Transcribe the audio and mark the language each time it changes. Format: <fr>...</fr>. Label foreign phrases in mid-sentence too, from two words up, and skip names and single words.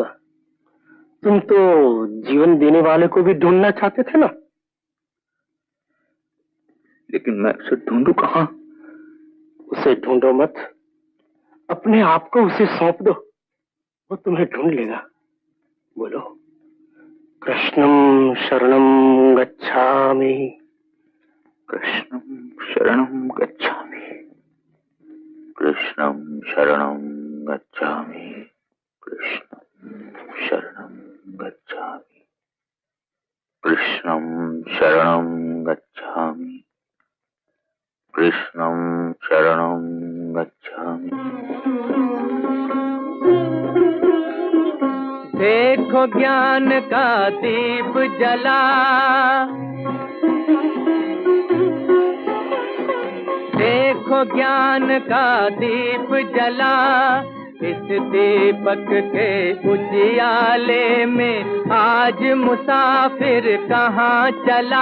<hi>तुम तो जीवन देने वाले को भी ढूंढना चाहते थे ना? लेकिन मैं उसे ढूंढूं कहाँ? उसे ढूंढो मत, अपने आप को उसे सौंप दो, वो तुम्हें ढूंढ लेगा।</hi> <pi>बोलो, कृष्णम शरणम गच्छामि, कृष्णं शरणं गच्छामि, कृष्णं शरणं गच्छामि, कृष्णं शरणं गच्छामि, कृष्णं शरणं गच्छामि, कृष्णं शरणं गच्छामि।</pi> <hi>देखो ज्ञान का दीप जला, देखो ज्ञान का दीप जला, इस दीपक के उजियाले में आज मुसाफिर कहाँ चला।</hi>